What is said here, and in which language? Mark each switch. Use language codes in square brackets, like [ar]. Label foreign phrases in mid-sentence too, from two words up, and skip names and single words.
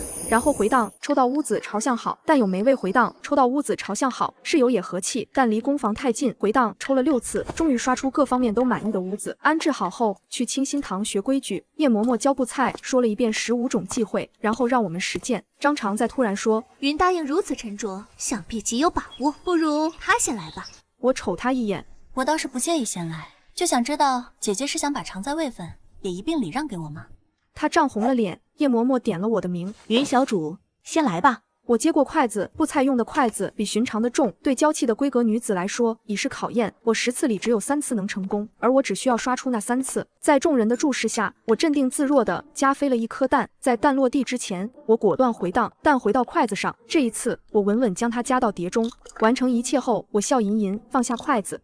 [zh] 然後回檔，抽到屋子朝向好，但有没位回檔，抽到屋子朝向好，室友也和氣，但離宮房太近，回檔抽了6次，終於刷出各方面都滿意的屋子。安置好後，去清心堂學規矩，葉嬤嬤教布菜，說了一遍15種忌諱，然後讓我們實踐。張常在突然說，雲答應如此沉着，想必極有把握，不如他先來吧。我瞅他一眼，我倒是不介意先来，就想知道姐姐是想把常在位分也一并礼让给我吗？他漲紅了臉，葉嬤嬤點了我的名，雲小主先來吧。我接過筷子，布菜用的筷子比尋常的重，對嬌氣的閨閣女子來說已是考驗。我10次裡只有3次能成功，而我只需要刷出那3次。在眾人的注視下，我鎮定自若地夾飛了一顆蛋，在蛋落地之前，我果斷回檔，蛋回到筷子上。這一次，我穩穩將它夾到碟中。完成一切後，我笑吟吟放下筷子。